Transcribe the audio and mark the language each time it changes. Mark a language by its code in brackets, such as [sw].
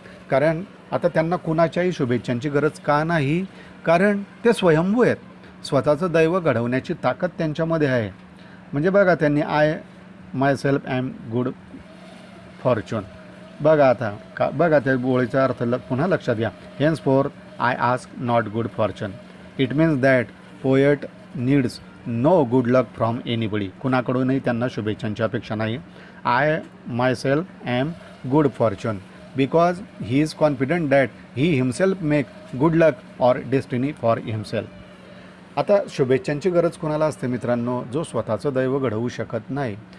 [mr] कारण आता त्यांना कुणाच्याही शुभेच्छांची गरज का नाही? कारण ते स्वयंभू आहेत. स्वतःचं दैव घडवण्याची ताकद त्यांच्यामध्ये आहे. म्हणजे बघा त्यांनी [en] I myself am good fortune. [mr] बघा आता बघा त्या गोळीचा अर्थ पुन्हा लक्षात घ्या. [en] Hence for I ask not good fortune. It means that poet needs no good luck from anybody. [mr] कुणाकडूनही त्यांना शुभेच्छांची अपेक्षा नाही. [en] I myself am good fortune because he is confident that he himself make good luck or destiny for himself. [mr] आता शुभेच्छांची गरज कोणाला असते मित्रांनो? जो स्वतःचं दैव घडवू शकत नाही.